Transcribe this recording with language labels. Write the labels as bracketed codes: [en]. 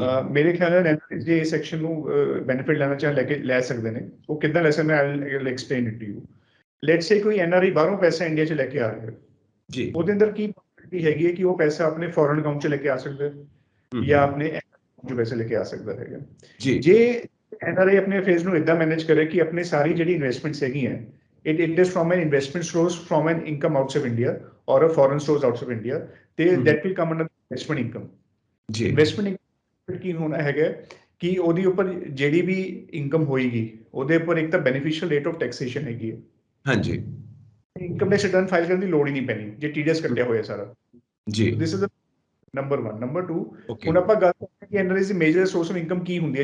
[pa] ਮੇਰੇ ਖਿਆਲ ਨਾਲ ਜੇ ਇਸ ਸੈਕਸ਼ਨ ਨੂੰ ਬੈਨੀਫਿਟ ਲੈਣਾ ਚਾਹੇ ਲੈ ਸਕਦੇ ਨੇ। ਉਹ ਕਿੱਦਾਂ ਲੈ ਸਕਦੇ? [en] I explain it to you. Let's say [pa] ਕੋਈ ਐਨਆਰਆਈ ਬਾਹਰੋਂ ਪੈਸਾ ਇੰਡੀਆ 'ਚ ਲੈ ਕੇ ਆ ਰਿਹਾ ਜੀ, ਉਹਦੇ ਅੰਦਰ ਕੀ ਹੈਗੀ ਹੈ ਕਿ ਉਹ ਪੈਸਾ ਆਪਣੇ ਫੋਰਨ ਅਕਾਊਂਟ 'ਚ ਲੈ ਕੇ ਆ ਸਕਦਾ ਹੈ ਜਾਂ ਆਪਣੇ ਜੋ ਪੈਸੇ ਲੈ ਕੇ ਆ ਸਕਦਾ ਹੈਗਾ ਜੀ। ਜੇ ਐਨਆਰਆਈ ਆਪਣੇ ਅਫੇਅਰਸ ਨੂੰ ਇਦਾਂ ਮੈਨੇਜ ਕਰੇ ਕਿ ਆਪਣੀ ਸਾਰੀ ਜਿਹੜੀ ਇਨਵੈਸਟਮੈਂਟਸ ਹੈਗੀਆਂ, [en] it is from an investment source, from an income outside India or a foreign source outside India, that will come under investment income ਜੀ। [pa] ਇਨਵੈਸਟਮੈਂਟ ਇਨਕਮ ਕੀ ਹੋਣਾ ਹੈਗਾ ਕਿ ਉਹਦੇ ਉੱਪਰ ਜਿਹੜੀ ਵੀ ਇਨਕਮ ਹੋਏਗੀ ਉਹਦੇ ਉੱਪਰ ਇੱਕ ਤਾਂ ਬੈਨੀਫੀਸ਼ੀਅਲ ਰੇਟ ਆਫ ਟੈਕਸੇਸ਼ਨ ਹੈਗੀ ਹੈ। ਹਾਂਜੀ, ਇਨਕਮ ਟੈਕਸ ਰਿਟਰਨ ਫਾਈਲ ਕਰਨ ਦੀ ਲੋੜ ਹੀ ਨਹੀਂ ਪੈਣੀ ਜੇ ਟੀਡੀਐਸ ਕੱਟਿਆ ਹੋਇਆ ਸਾਰਾ ਜੀ। [en] This is number 1। [pa] ਨੰਬਰ 2, ਹੁਣ ਆਪਾਂ ਗੱਲ ਕਰਦੇ ਕਿ NRI ਦੀ major source of income ਕੀ ਹੁੰਦੀ ਹੈ।